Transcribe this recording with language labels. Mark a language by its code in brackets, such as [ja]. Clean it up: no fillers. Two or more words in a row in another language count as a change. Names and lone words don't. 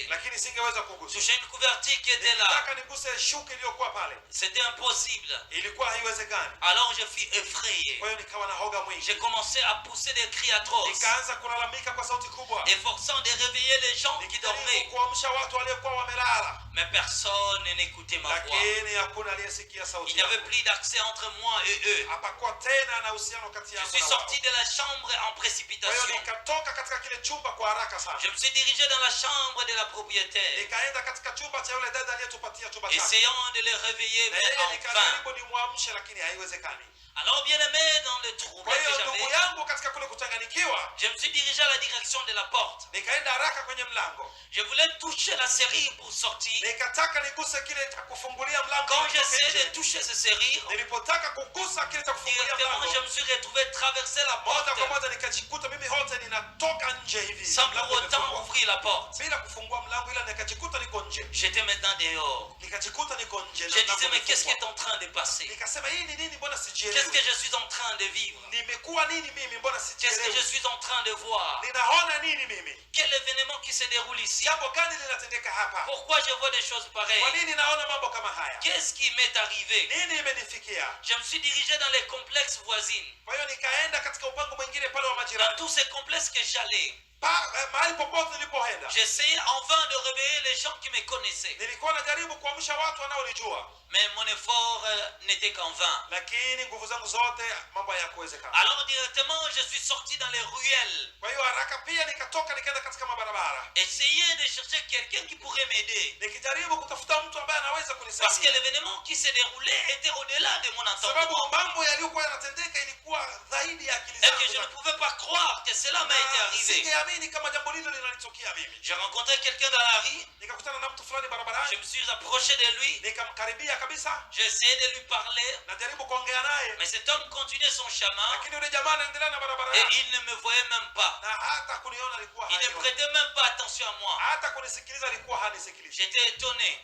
[sw] lakini singeweza kugusa. [fr] Toucher une couverture qui était là, [sw] Nilitaka niguse shuka iliyokuwa pale, [fr] c'était impossible. [sw] ilikuwa haiwezekani. [fr] Alors je fus effrayé. [sw] Kwa hiyo nikawa na hoga mwingi, [fr] J'ai commencé à pousser des cris atroces, [sw] nikaanza kulalamika kwa sauti kubwa, [fr] efforçant de réveiller les gens qui [sw] nikijaribu [fr] dormaient. [sw] kuamsha watu waliokuwa wamelala, [fr] Mais personne n'écoutait ma voix. [sw] lakini hakuna aliyesikia [fr] Il [sw] sauti [fr] n'y avait [sw] yangu. [fr] plus d'accès entre moi et eux. [sw] Hapakuwa tena na uhusiano kati [fr] Je [sw] yangu [fr] suis [sw] na wao. [fr] sorti de la chambre en [sw] Kwa hiyo [fr] précipitation. [sw] nikatoka katika kile chumba kwa haraka sana, [fr] Je me suis dirigé dans la chambre de la propriétaire, [sw] nikaenda katika chumba cha yule dada aliyetupatia chumba chake, [fr] essayant de les réveiller, [sw] na [fr] mais [sw] yeye [fr] en vain. [sw] nikajaribu nimwamshe, lakini haiwezekani. [fr] Alors, bien aimé, dans le trouble [sw] Kwa [fr] que [sw] hiyo ndugu [fr] j'avais, [sw] yangu, katika kule kuchanganyikiwa, [fr] je me suis dirigé à la direction de la porte. [sw] nikaenda haraka kwenye mlango, [fr] Je voulais toucher la serrure pour sortir. [sw] nikataka niguse kile cha kufungulia mlango. [fr] Quand [sw] nitoke [fr] j'essayais [sw] nje. [fr] de toucher ce serrure, [sw] Nilipotaka kugusa kile cha kufungulia [fr] directement, je [sw] mlango, [fr] me suis retrouvé traverser la [sw] moja kwa [fr] porte [sw] moja nikajikuta mimi hote ninatoka nje hivi, [fr] sans [sw] mlango [fr] pour autant [sw] umefungwa. [fr] ouvrir la porte. [sw] bila kufungua mlango, ila nikajikuta niko nje, [fr] J'étais maintenant dehors. [sw] nikajikuta niko nje na [fr] Je [sw] mlango [fr] disais, mais qu'est-ce qui [sw] umefungwa. [fr] est en train de passer? [sw] Nikasema hii ni nini, mbona [fr] Qu'est-ce [sw] sijielewi? [fr] que je suis en train de vivre? [sw] Nimekuwa nini mimi, mbona [fr] Qu'est-ce que je [sw] sijielewi? [fr] suis en train de voir? [sw] Ninaona nini mimi? [fr] Quel événement qui se déroule ici? [sw] Jambo gani linatendeka hapa? [fr] Pourquoi je vois des choses [sw] Kwa [fr] pareilles? [sw] nini naona mambo kama haya? [fr] Qu'est-ce qui m'est arrivé? [sw] Nini imenifikia? [fr] Je me suis dirigé dans les complexes voisines. [sw] Kwa hiyo nikaenda katika upango mwingine pale wa [fr] Dans [sw] majirani. [fr] tous ces complexes que j'allais, [sw] mahali popote nilipoenda [fr] j'essayais en vain de réveiller les gens qui me connaissaient. [sw] nilikuwa najaribu kuamsha watu wanaonijua, [fr] Mais mon effort n'était qu'en vain. [sw] lakini nguvu zangu zote mambo hayakuwezekana. [fr] Alors directement, je suis sorti dans les ruelles. [sw] Kwa hiyo haraka pia nikatoka nikaenda katika mabarabara [fr] Essayer de chercher quelqu'un qui pourrait m'aider. [sw] nikijaribu kutafuta mtu ambaye anaweza [fr] Parce que [sw] kunisaidia, [fr] l'événement qui se déroulait était au-delà de mon [sw] sababu [fr] entendement. [sw] mambo yaliyokuwa yanatendeka ilikuwa zaidi ya akili [fr] Et que je ne [sw] zangu, [fr] pouvais pas croire que cela m'a été [sw] na [fr] arrivé. [sw] singeamini kama jambo lilo linanitokea mimi. [fr] J'ai rencontré quelqu'un dans la rue. [sw] Nikakutana na mtu fulani [fr] Je [sw] barabarani, [fr] me suis approché de lui. [sw] nikamkaribia kabisa, [fr] J'ai essayé de lui parler. [sw] najaribu kuongea naye, [fr] Mais cet homme continuait son chemin. [sw] lakini yule jamaa anaendelea na barabara [fr] Et [sw] yake, [fr] il ne me voyait même pas. [sw] na hata kuniona alikuwa [fr] Il ne [sw] hanioni, [fr] prêtait même pas attention à moi. [sw] hata kunisikiliza alikuwa hanisikilizi. [fr] J'étais étonné.